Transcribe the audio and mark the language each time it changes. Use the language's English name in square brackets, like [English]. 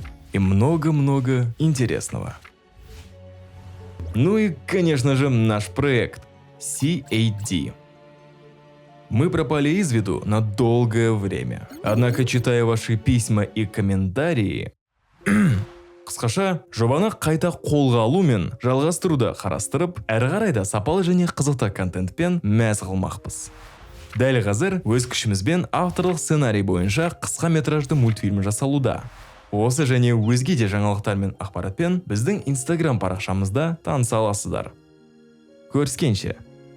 [Russian] и много-много интересного. Ну и, конечно же, наш проект CAD. Мы пропали из виду на долгое время. Однако, читая ваши письма и комментарии, [Kazakh] қысқаша, жобаны қайта қолға алу мен жалғастыруды қарастырып, әрі қарай да сапалы және қызықты контентпен мәз қылмақпыз. Дәл қазір өз күшімізбен авторлық сценарий бойынша қысқа метражды мультфильм жасалуда. Осы және өзге де жаңалықтар мен ақпаратпен біздің Instagram парақшамызда таныса аласыздар. Көріскенше!